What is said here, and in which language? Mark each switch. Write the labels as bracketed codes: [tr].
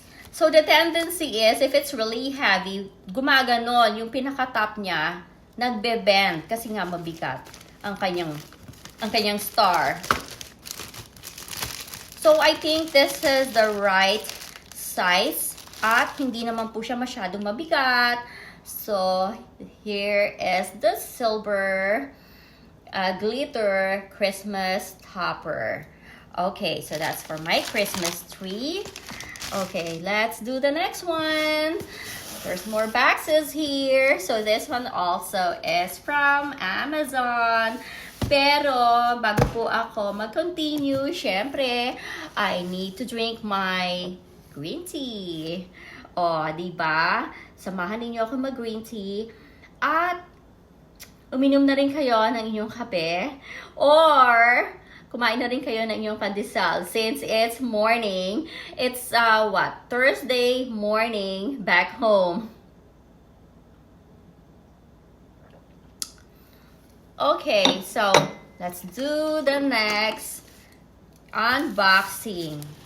[en] So, the tendency is, if it's really heavy, gumaganon. [tl] Yung pinaka-top niya, nagbe-bend. Kasi nga mabigat ang kanyang star. [en] So, I think this is the right size. [tl] At hindi naman po siya masyadong mabigat. [en] So, here is the silver glitter Christmas topper. Okay, so that's for my Christmas tree. Okay, let's do the next one. There's more boxes here. So, this one also is from Amazon. [tl] Pero, bago po ako mag-continue, syempre, [en] I need to drink my green tea. [tl] O, diba? Samahan ninyo ako mag-green tea. At, uminom na rin kayo ng inyong kape. Or, kumain na rin kayo ng inyong pandesal. [en] Since it's morning, it's, Thursday morning back home. Okay, so, let's do the next unboxing.